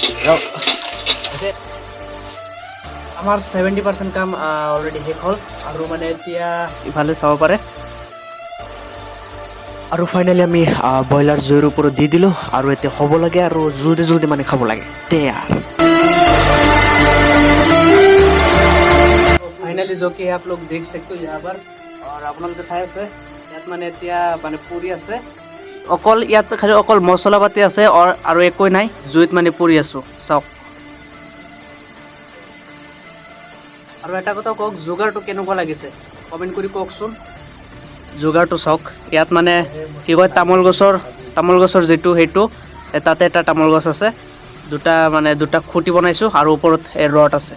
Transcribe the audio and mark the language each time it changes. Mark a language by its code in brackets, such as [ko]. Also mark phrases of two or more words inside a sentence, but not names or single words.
[as] আমাৰ 70% কাম অলৰেডি শেষ হ'ল, আৰু মানে এতিয়া ইফালে চাব পাৰে। আৰু ফাইনেলি আমি ব্ৰইলাৰ জুইৰ ওপৰত দি দিলোঁ, আৰু এতিয়া হ'ব লাগে আৰু জলদি মানে খাব লাগে। [hi] फाइनली जो कि आप लोग देख सकते हो यहाँ पर, और [as] আপোনালোকে চাই আছে ইয়াত মানে এতিয়া মানে পুৰি আছে। অকল ইয়াত খালি অকল মছলা পাতি আছে আৰু একোই নাই, জুইত মানে পুৰি আছো চাওক। আৰু এটা কথা কওক, যোগাৰটো কেনেকুৱা লাগিছে কমেণ্ট কৰি কওকচোন। যোগাৰটো চাওক, ইয়াত মানে কি কয় তামোল গছৰ যিটো সেইটো, তাতে এটা তামোল গছ আছে, দুটা খুঁটি বনাইছোঁ, আৰু ওপৰত এই ৰড আছে।